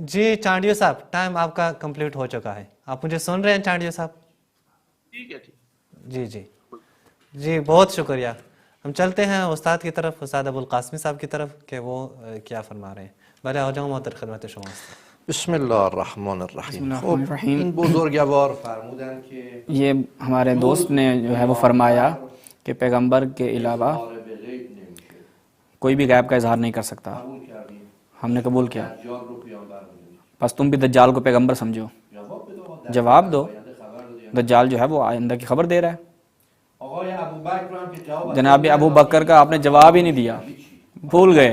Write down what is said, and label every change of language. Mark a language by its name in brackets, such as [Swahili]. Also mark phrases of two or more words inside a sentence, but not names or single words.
[Urdu] جی چانڈیو صاحب ٹائم آپ کا کمپلیٹ ہو چکا ہے. آپ مجھے سن رہے ہیں چانڈیو صاحب؟ ٹھیک ہے. جی جی جی بہت شکریہ. ہم چلتے ہیں استاد کی طرف، استاد ابو القاسمی صاحب کی طرف کہ وہ کیا فرما رہے ہیں. بھلے ہو جاؤں محترم [Persian] خدمت شما. [Arabic] بسم اللہ الرحمن الرحیم. [Persian] این بزرگوار فرمودن کہ [Urdu] یہ ہمارے دوست نے جو ہے وہ فرمایا کہ پیغمبر کے علاوہ کوئی بھی غیب کا اظہار نہیں کر سکتا. ہم نے قبول کیا. بس تم بھی دجال کو پیغمبر سمجھو. جواب دو. دجال جو ہے وہ آئندہ کی خبر دے رہا ہے. جناب ابو بکر کا آپ نے جواب ہی نہیں دیا، بھول گئے.